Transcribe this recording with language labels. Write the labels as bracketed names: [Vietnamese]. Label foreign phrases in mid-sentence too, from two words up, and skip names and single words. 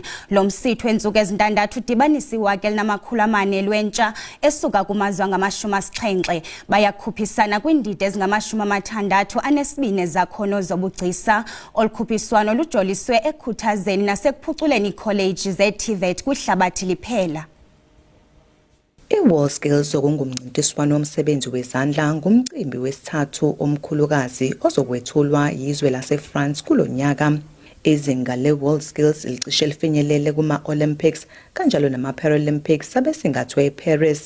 [Xhosa] Lo msitho entsuku ezintandathu udibanisa iwaka elinamakhulu-4 lwentsha esuka kumazwe angama-70. Bayakhuphisana kwiindidi ezingama-62 ezakhono zobugcisa. Olukhuphiswano lujoliswe ekukhuthazeni nasekuphuculeni iikholeji ze-TVET kwihlabathi liphela. [Zulu] I-WorldSkills okungumncintiswano womsebenzi wezandla ngumcimbi wesithathu omkhulukazi ozokwethulwa yizwe laseFrance kulo nyaka. Izinga le-WorldSkills licishe lifinyelele kuma-Olympics kanjalo nama-Paralympics abesingathwe eParis.